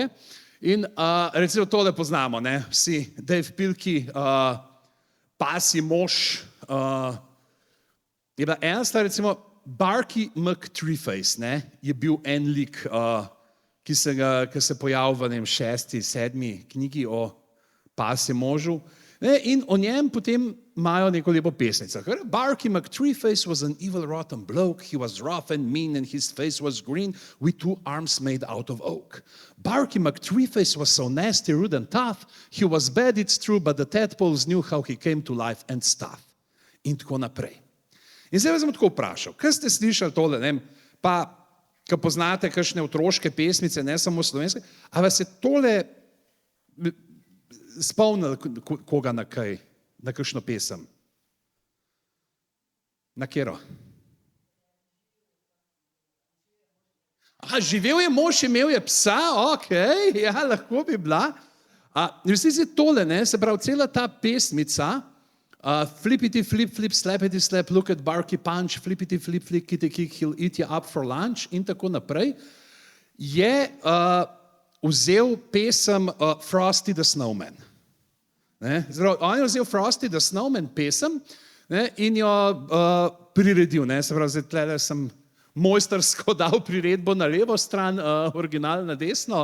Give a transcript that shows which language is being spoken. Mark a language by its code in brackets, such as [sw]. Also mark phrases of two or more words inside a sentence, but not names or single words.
[sl] In recimo tole poznamo, ne? Vsi, Dave Pilkey, Pasji mož, je bila ena stvar, recimo Barky McTreeface, ne? Je bil en lik, ki se pojavil v 6., 7. knjigi o Pasjem možu, ne? In o njem potem imajo neko lepo pesnico. [en] Barky McTreeface was an evil rotten bloke. He was rough and mean and his face was green with 2 arms made out of oak. Barky McTreeface was so nasty, rude and tough. He was bad, it's true, but the tadpoles knew how he came to life and stuff. [sl] In tako naprej. In zdaj vas bom tako vprašal, kaj ste slišali tole, ne? Pa, ko poznate kakšne otroške pesmice, ne samo slovenske, a vas je tole spomnil koga na kaj? Na kakšno pesem? Na kjero? Živel je mož, imel je psa, okej, ja, lahko bi bila. Resnici je tole, ne, se pravi, cela ta pesmica, [en] flippity flip flip, slappity slap, look at Barky punch, flippity flip flip, kitty kick, he'll eat you up for lunch [sl] in tako naprej, je vzel pesem Frosty the Snowman. Zdaj, on je vzel Frosty the Snowman pesem, ne, in jo priredil. Ne, se pravi, zdaj tle sem mojstersko dal priredbo na levo stran, original na desno.